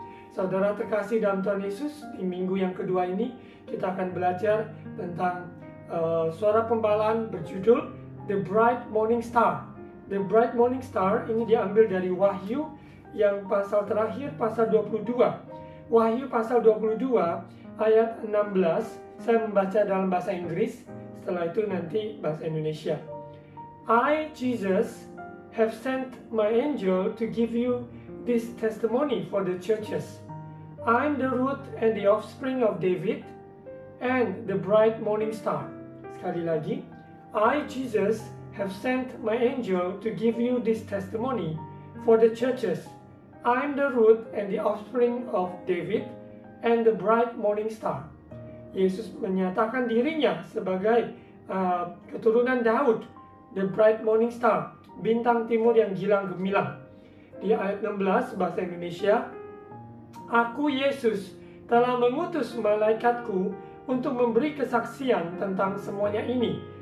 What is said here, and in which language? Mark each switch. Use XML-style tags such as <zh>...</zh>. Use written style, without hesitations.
<id>Saudara terkasih dalam Tuhan Yesus, di minggu yang kedua ini kita akan belajar tentang suara pembalaan berjudul</id> <en>The Bright Morning Star. The Bright Morning Star</en> <id>ini diambil dari Wahyu yang pasal terakhir, pasal 22. Wahyu pasal 22 ayat 16, saya membaca dalam bahasa Inggris, setelah itu nanti bahasa Indonesia.</id> <en>I, Jesus, have sent my angel to give you this testimony for the churches. I'm the root and the offspring of David and the bright morning star.</en> <id>Sekali lagi,</id> <en>I, Jesus, have sent my angel to give you this testimony for the churches. I'm the root and the offspring of David and the bright morning star.</en> <id>Yesus menyatakan dirinya sebagai keturunan Daud,</id> <en>the bright morning star,</en> <id>bintang timur yang gilang gemilang. Di ayat 16 bahasa Indonesia, Aku Yesus telah mengutus malaikatku untuk memberi kesaksian tentang semuanya ini.</id>